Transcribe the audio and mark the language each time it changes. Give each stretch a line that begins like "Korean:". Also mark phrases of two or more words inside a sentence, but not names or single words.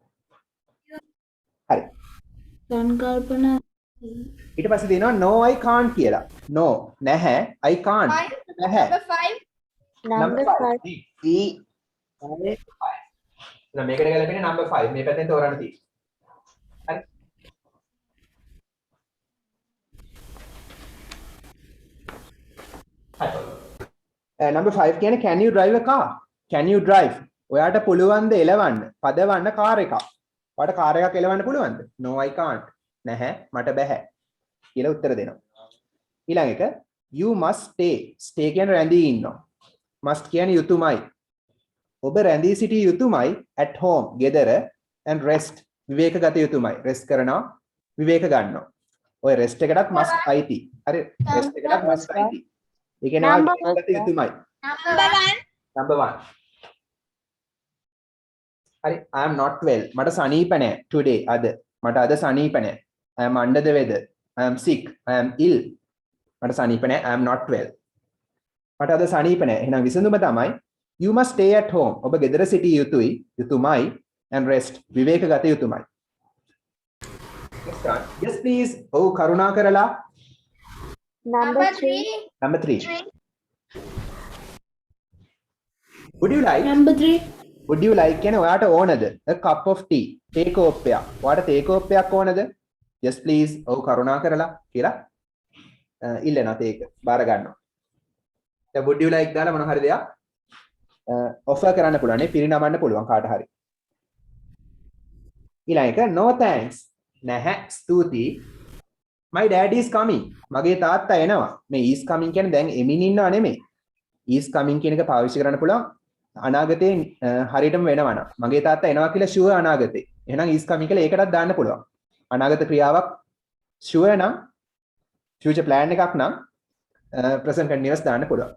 Sinhala: හරි. සංකල්පන ඊට පස්සේ තියෙනවා
English: no I can't කියලා. no නැහැ I can't.
Sinhala: නැහැ.
English: Number 5. number 5.
Sinhala: එහෙනම් මේකට ගැලපෙන්නේ
English: number 5.
Sinhala: මේ පැත්තෙන් තෝරන්න තියෙන්නේ.
English: හරි. number 5 කියන්නේ can you drive a car? Can you drive?
Sinhala: ඔයාට පුළුවන්ද එලවන්න? පදවන්න කාර් එකක්. ඔයාට කාර් එකක් එලවන්න පුළුවන්ද?
English: No I can't.
Sinhala: නැහැ මට බැහැ. කියලා උත්තර දෙනවා. ඊළඟ එක
English: you must stay.
Sinhala: stay කියන්නේ රැඳී ඉන්නවා. must කියන්නේ යුතුයමයි. ඔබ රැඳී සිටිය යුතුයමයි
English: at home
Sinhala: ගෙදර
English: and rest
Sinhala: විවේක ගත යුතුයමයි. rest කරනවා විවේක ගන්නවා. ඔය rest එකටත් must අයිති. හරි rest එකටත් must අයිති. ඒ කියන්නේ ඔයා ගත යුතුයමයි.
English: number 1. හරි I am not well.
Sinhala: මට සනීප නැහැ today අද. මට අද සනීප නැහැ.
English: I am under the weather. I am sick. I am ill.
Sinhala: මට සනීප නැහැ.
English: I am not well.
Sinhala: මට අද සනීප නැහැ. එහෙනම් විසඳුම තමයි
English: you must stay at home.
Sinhala: ඔබ ගෙදර සිටිය යුතුයමයි
English: and rest.
Sinhala: විවේක ගත යුතුයමයි.
English: Yes please.
Sinhala: ඔව් කරුණා කරලා.
English: Number 3. Number 3. Would you like? number 3 Would you like
Sinhala: කියන්නේ ඔයාට ඕනද?
English: A cup of tea.
Sinhala: තේ කෝප්පයක්. ඔයාට තේ කෝප්පයක් ඕනද?
English: Yes please.
Sinhala: ඔව් කරුණා කරලා කියලා ඉල්ලනවා තේක. බාර ගන්නවා. දැන්
English: would you like
Sinhala: දාලා මොන හරි දෙයක් offer කරන්න පුළුවන් නේ පිරිනමන්න පුළුවන් කාට හරි. ඊළඟ එක
English: no thanks.
Sinhala: නැහැ ස්තුතියි.
English: My dad is coming.
Sinhala: මගේ තාත්තා එනවා. මේ
English: is coming
Sinhala: කියන්නේ දැන් එමින් ඉන්නව නෙමෙයි.
English: is coming
Sinhala: කියන එක පාවිච්චි කරන්න පුළුවන් අනාගතේ හරියටම වෙනවා නම්. මගේ තාත්තා එනවා කියලා sure අනාගතේ. එහෙනම්
English: is coming
Sinhala: කියලා ඒකටත් දාන්න පුළුවන්. අනාගත ක්‍රියාවක් sure නම්
English: future plan
Sinhala: එකක් නම්
English: present continuous
Sinhala: දාන්න පුළුවන්.